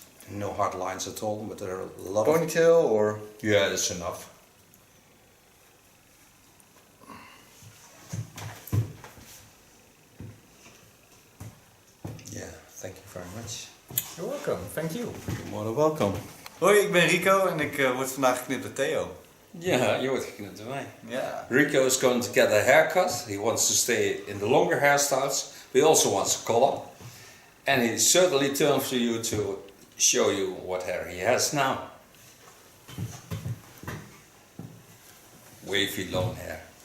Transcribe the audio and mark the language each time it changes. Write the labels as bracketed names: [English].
[English] No hard lines at all, but there are a lot of... Ponytail or? Yeah, that's enough. Yeah, thank you very much. You're welcome, thank you. You're more than welcome. [Dutch] Hoi, ik ben Rico en ik word vandaag geknipt door Theo. Ja, je wordt geknipt door mij. [English] Yeah. Rico is going to get a haircut. He wants to stay in the longer hairstyles. But he also wants a color. And he certainly turned for you to show you what hair he has now. Wavy long hair.